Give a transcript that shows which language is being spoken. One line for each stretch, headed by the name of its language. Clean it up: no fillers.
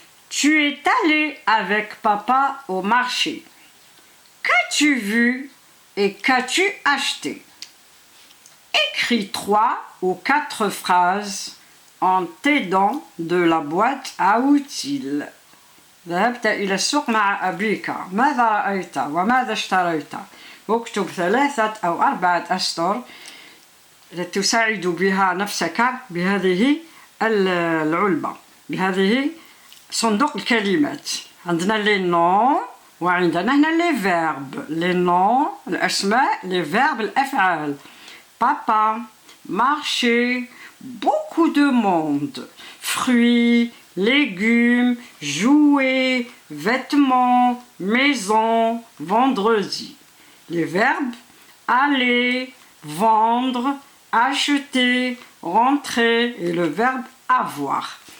French: Tu es allé avec papa au marché. Qu'as-tu vu et qu'as-tu acheté? Écris 3 ou 4 phrases en t'aidant de la boîte à outils.
Arabic: ذهبت إلى السوق مع أبيك. ماذا رأيت وماذا اشتريت؟ اكتب 3 أو 4 أسطر تساعد بها نفسك بهذه العلبة، بهذه صندوق الكلمات. عندنا لي نون وعندنا هنا لي فيرب. لي نون الأسماء، لي فيرب الأفعال.
French: Papa, marché, beaucoup de monde, fruits, légumes, jouets, vêtements, maison, vendredi. Les verbes aller, vendre, acheter, rentrer et le verbe avoir.